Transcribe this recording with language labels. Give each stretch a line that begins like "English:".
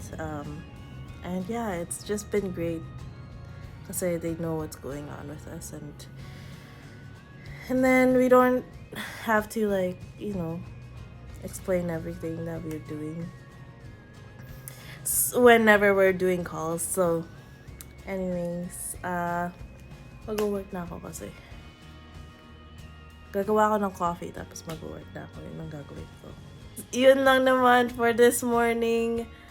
English: And yeah, it's just been great kasi they know what's going on with us, and then we don't have to, like, you know, explain everything that we're doing whenever we're doing calls.
Filipino: So anyways, mag-work na ako kasi gagawa ako ng coffee tapos mag-work na ako. Yun ang gagawin ko. Yun lang naman for this morning.